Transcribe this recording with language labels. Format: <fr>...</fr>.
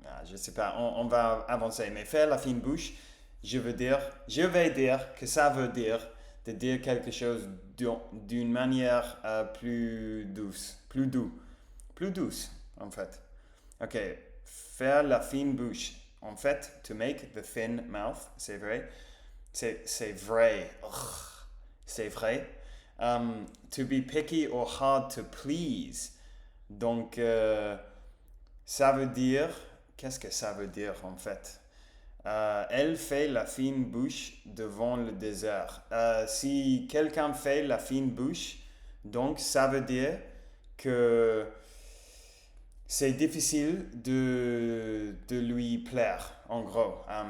<fr>Je sais pas, on va avancer. Mais faire la fine bouche, je vais dire que ça veut dire de dire quelque chose d'une manière plus douce, plus douce en fait. Ok, faire la fine bouche. En fait,</fr> <en>to make the thin mouth,</en> <fr>c'est vrai. C'est vrai. C'est vrai.</fr> <en>To be picky or hard to please.</en> <fr>Donc, ça veut dire... Qu'est-ce que ça veut dire en fait? Elle fait la fine bouche devant le désert. Si quelqu'un fait la fine bouche, donc ça veut dire que c'est difficile de lui plaire, en gros.</fr>